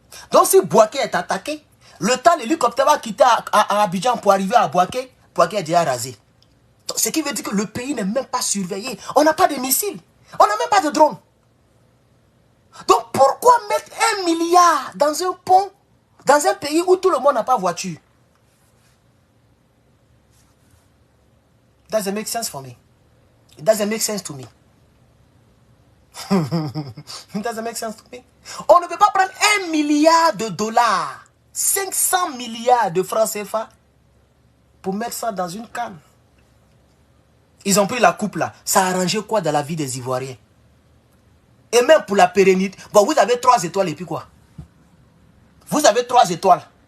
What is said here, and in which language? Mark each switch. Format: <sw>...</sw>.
<fr>Donc si Bouaké est attaqué, le temps l'hélicoptère va quitter à Abidjan pour arriver à Bouaké, Bouaké est déjà rasé. Donc, ce qui veut dire que le pays n'est même pas surveillé. On n'a pas de missiles. On n'a même pas de drones. Donc pourquoi mettre 1 milliard dans un pont, dans un pays où tout le monde n'a pas voiture?</fr> <en>It doesn't make sense for me. It doesn't make sense to me. It doesn't make sense to me.</en> <fr>On ne peut pas prendre 1 milliard de dollars, 500 milliards de francs CFA pour mettre ça dans une canne. Ils ont pris la coupe là. Ça a arrangé quoi dans la vie des Ivoiriens? Et même pour la pérennité. Bon, vous avez 3 étoiles et puis quoi? Vous avez 3 étoiles.</fr>